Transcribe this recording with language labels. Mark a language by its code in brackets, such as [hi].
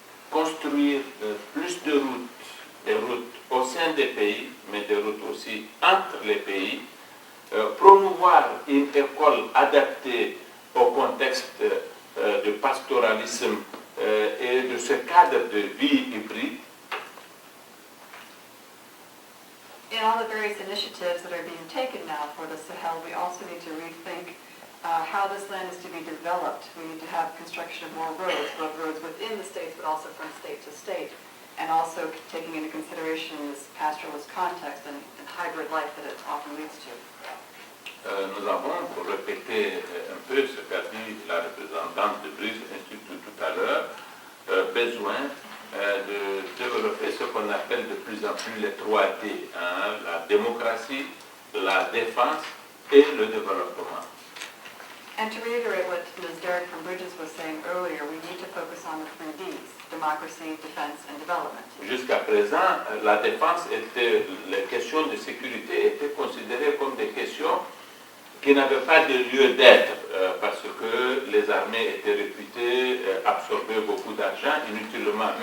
[fr] Construire plus de routes, des routes au sein des pays, mais des routes aussi entre les pays, promouvoir une école adaptée au contexte de pastoralisme et de ce cadre de vie hybride. [en] In all the various initiatives that are being taken now for the Sahel, we also need to rethink how this land is to be developed. We need to have construction of more roads, both roads within the states but also from state to state, and also taking into consideration this pastoralist context and hybrid life that it often leads to. [fr] Nous avons, pour répéter un peu ce qu'a dit la représentante de Bridge Institute tout à l'heure, besoin de développer ce qu'on appelle de plus en plus les 3D, la démocratie, la défense et le développement. [en] And to reiterate what Ms. Derrick from Bridges was saying earlier, we need to focus on the 3 Ds, democracy, defense, and development. [fr] Jusqu'à présent, la défense était, les questions de sécurité étaient considérées comme des questions qui n'avaient pas de lieu d'être parce que les armées étaient réputées absorber beaucoup d'argent inutilement.